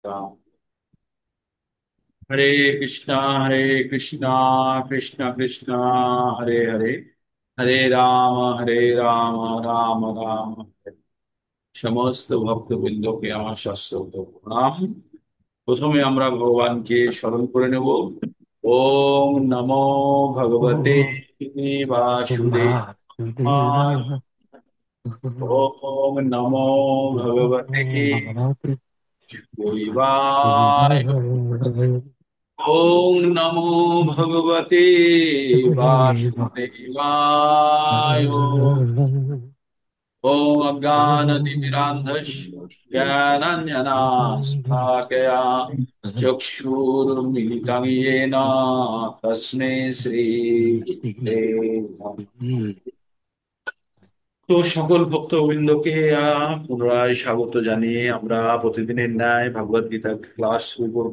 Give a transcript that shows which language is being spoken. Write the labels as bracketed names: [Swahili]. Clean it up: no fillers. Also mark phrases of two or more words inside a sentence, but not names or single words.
[Sanskrit] राम। हरे कृष्णा हरे कृष्णा कृष्ण कृष्ण हरे हरे, हरे राम राम राम हरे। [Bangla] সমস্ত ভক্তবৃন্দকে আমার সশ্রদ্ধ প্রণাম। প্রথমে আমরা ভগবানকে স্মরণ করে নেব। [Sanskrit] ওম নমো ভগবতে Oh, বাসুদেবায়। Vasudevaya. ওম নমো ভগবতে Bhagavate দেবায়। Devaya. ওম নমো ভগবতে বাসুদেবায়। ওম অজ্ঞানতিমিরান্ধস্য জ্ঞানাঞ্জনাশলাকয়া চক্ষুর্মিলিतं येन তস্मै শ্রী গুরুবে নমঃ। [Bangla] তো সকল ভক্তবৃন্দকে পুনরায় স্বাগত জানিয়ে আমরা প্রতিদিনের ন্যায় ভগবদ গীতার ক্লাস শুরু করব।